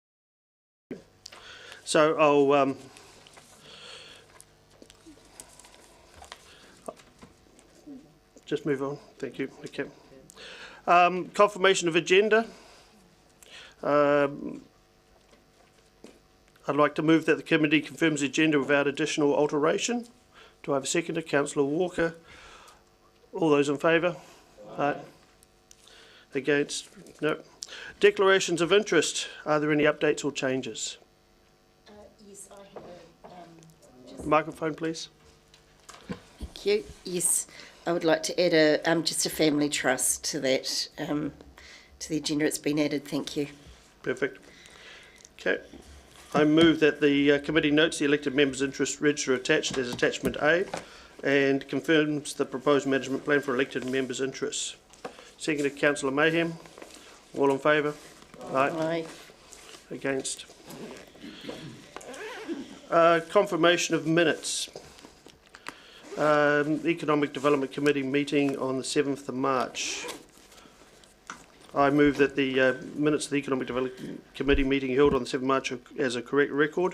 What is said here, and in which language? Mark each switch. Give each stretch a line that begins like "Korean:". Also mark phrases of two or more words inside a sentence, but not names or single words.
English: So I'll just move on. Thank you. Okay. Confirmation of agenda. I'd like to move that the committee confirms the agenda without additional alteration. Do I have a seconder? Councillor Walker. All those in favour? Aye. Against? No. Declarations of interest. Are there any updates or changes? Yes, I have Microphone, please. Thank you. Yes, I would like to add a just a family trust to that to the agenda. It's been added. Thank you. Perfect. Okay. I move that the committee notes the elected members' interest register attached as attachment A and confirms the proposed management plan for elected members' interests. Seconded, Councillor Mayhem. All in favour? Aye. Aye. Against? Confirmation of minutes. Economic Development Committee meeting on the 7th of March. I move that the minutes of the Economic Development Committee meeting held on the 7th of March as a correct record.